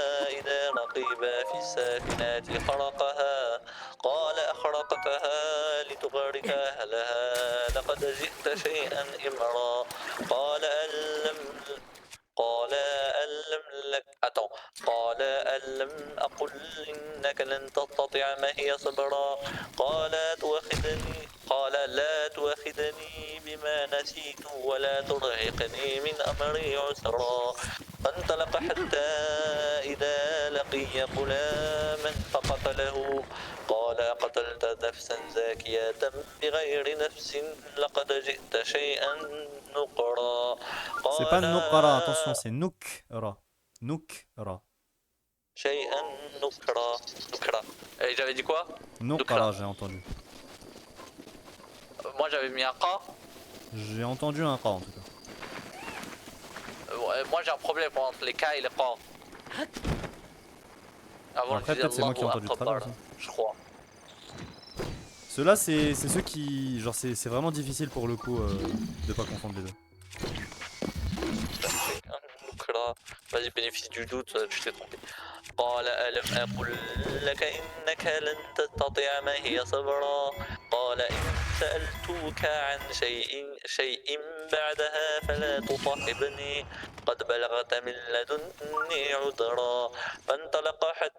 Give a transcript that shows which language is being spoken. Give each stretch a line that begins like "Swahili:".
Arabic: إذا ركبا في السفينة خرقها قال أخرقتها لتغرق أهلها لقد جئت شيئا إمرا قال ألم أقل إنك لن تستطيع معي صبرا قال لا تؤاخذني بما نسيت ولا ترهقني من أمري عسرا فانطلق حتى إذا لقي غلاما فقتله قال قتلت نفسا زاكية بغير نفس لقد جئت شيئا نقرا
French: C'est pas Nukra, attention, c'est Nukra. Nukra.
Arabic: شيئا نكرا.
French: Et j'avais dit quoi? Nukra, j'ai entendu. Moi j'avais mis un K. J'ai entendu un Ra en tout cas. Moi j'ai un problème entre les K et les K. Avant Après, peut-être c'est moi qui ai entendu très bien aussi. je crois. Ceux-là, c'est ceux qui. Genre, c'est vraiment difficile pour le coup de pas confondre les deux. Vas-y, bénéfice du doute, tu t'es trompé.
Arabic: قال ألم أقل لك إنك لن تستطيع معي صبرا قال إن سألتك عن شيء بعدها فلا تصاحبني قد بلغت من لدني عذرا فانطلق